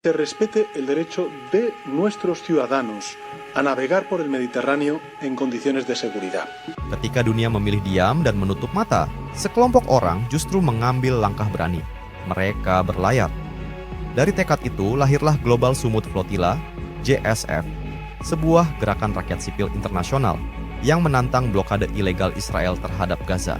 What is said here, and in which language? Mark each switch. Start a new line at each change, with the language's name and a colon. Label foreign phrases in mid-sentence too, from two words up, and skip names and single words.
Spanish: se respete el derecho de nuestros ciudadanos a navegar por el Mediterráneo en condiciones de seguridad.
Indonesian: Ketika dunia memilih diam dan menutup mata, sekelompok orang justru mengambil langkah berani. Mereka berlayar. Dari tekad itu lahirlah Global Sumut Flotilla, GSF, sebuah gerakan rakyat sipil internasional yang menantang blokade ilegal Israel terhadap Gaza.